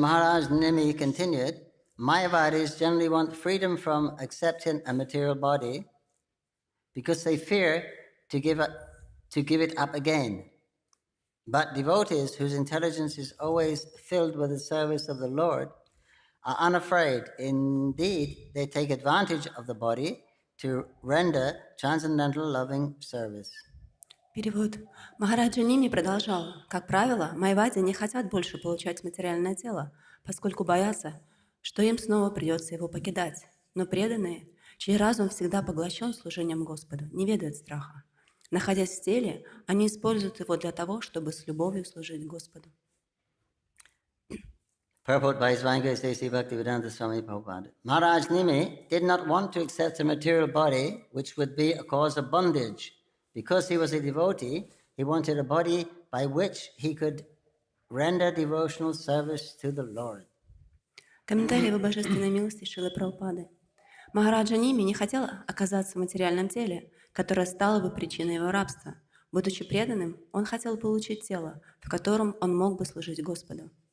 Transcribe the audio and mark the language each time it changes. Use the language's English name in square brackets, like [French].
[English] Maharaj Nimi continued, Mayavadis generally want freedom from accepting a material body because they fear to give it up again. But devotees whose intelligence is always filled with the service of the Lord are unafraid. Indeed, they take advantage of the body to render transcendental loving service. [Russian] Перевод. Махараджа Ними продолжал. Как правило, майвади не хотят больше получать материальное тело, поскольку боятся, что им снова придется его покидать. Но преданные, чей разум всегда поглощен служением Господу, не ведают страха. Находясь в теле, они используют его для того, чтобы с любовью служить Господу. [English] Purport by His Divine Grace A.C. Bhaktivedanta Swami Prabhupada. Maharaj Nimi did not want to accept a material body which would be a cause of bondage. Because he was a devotee, he wanted a body by which he could render devotional service to the Lord. [Russian] Комментарий Его Божественной милости Шрилы Прабхупады. Махараджа Ними не хотел оказаться в материальном теле, которое стало бы причиной его рабства. Будучи преданным, он хотел получить тело, в котором он мог бы служить Господу.